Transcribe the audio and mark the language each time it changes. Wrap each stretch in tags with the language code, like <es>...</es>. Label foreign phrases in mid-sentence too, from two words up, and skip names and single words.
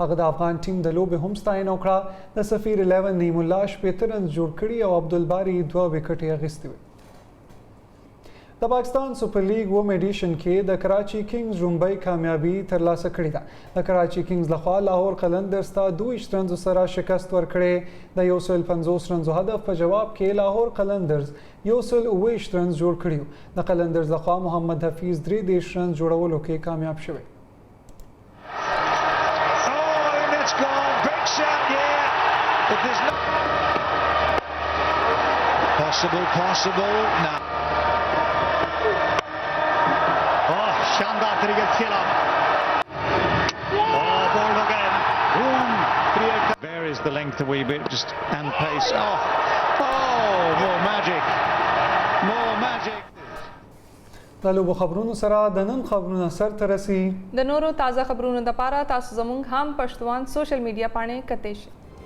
<ps>هغه د افغان ټیم د لوبې هم ستاینه وکړه د سفیر 11 نعیم الله شپېته رنز جوړ کړي او عبدالباري 2 وکټې اخیستې وې د پاکستان سپر لیګ وم ایډیشن کې د کراچي کنگز رومبۍ کامیابي ترلاسه کړې ده د کراچي کنگز لخوا لاهور قلندرز ته 22 رنزو سره شکست ورکړې د 150 رنزو هدف په جواب کې لاهور قلندرز 129 رنز جوړ کړي د قلندرز لخوا محمد حفیظ 3 رنز جوړولو کې کامیاب شوی</ps> <en>Possible now.</en> <hi>शानदार तरीके से खेला.</hi> <en>Oh, ball again. Room create. Very raised the length a wee bit, just and pace. Oh, more magic. More magic.</en> <ps>د لوبو خبرونو سره د نن خبرونه سر ته رسي. د نورو تازه خبرونو لپاره تاسو زموږ هم پښتون</ps> <en>social media</en> <ps>باندې کتئ شئ.</ps>